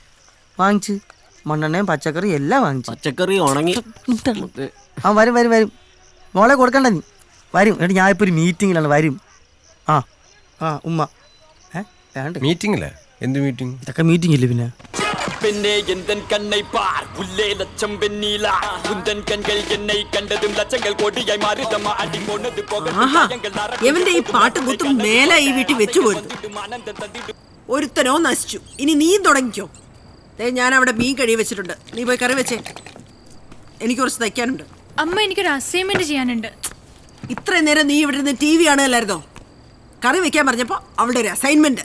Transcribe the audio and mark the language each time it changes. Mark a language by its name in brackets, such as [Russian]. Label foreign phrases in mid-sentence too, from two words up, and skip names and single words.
[Malayalam] വാങ്ങിച്ച് മണ്ണെണ്ണയും പച്ചക്കറി എല്ലാം വാങ്ങിച്ചു. പച്ചക്കറി ഉണങ്ങി. ആ വരും വരും വരും. മോളെ കൊടുക്കണ്ട നീ. വരും എന്നിട്ട് ഞാൻ ഇപ്പോൾ ഒരു മീറ്റിങ്ങിലാണ്. വരും. ആ ആ ഉമ്മ വേണ്ട. മീറ്റിംഗില്ലേ? എന്ത് മീറ്റിംഗ്? ഇതൊക്കെ മീറ്റിംഗ് ഇല്ലേ പിന്നെ? [Tamil] பெண்ணே எந்தன் கண்ணை பார் உள்ளே லட்சம் வெண்ணீலா உந்தன் கண்கள் என்னை கண்டதும் லட்சங்கள் கோடியாய் மாறிதம்மா அடி போனது போக [Malayalam] എവന്റെ ഈ പാട്ടും കുത്തും മേലെ ഈ വീട്ടിൽ വെച്ചു പോരുത്. ഒരുത്തനോ നശിച്ചു. ഇനി നീയും തുടങ്ങിക്കോ. ഞാൻ അവിടെ മീൻ കഴി വെച്ചിട്ടുണ്ട്. നീ പോയി കറി വെച്ചേ. എനിക്ക് കുറച്ച് തയ്ക്കാനുണ്ട്. അമ്മ എനിക്കൊരു അസൈൻമെന്റ് ചെയ്യാനുണ്ട്. ഇത്രയും നേരം നീ ഇവിടെ നിന്ന് TV കാണുകയല്ലായിരുന്നോ? കറി വെക്കാൻ പറഞ്ഞപ്പോ അവളുടെ ഒരു അസൈൻമെന്റ്.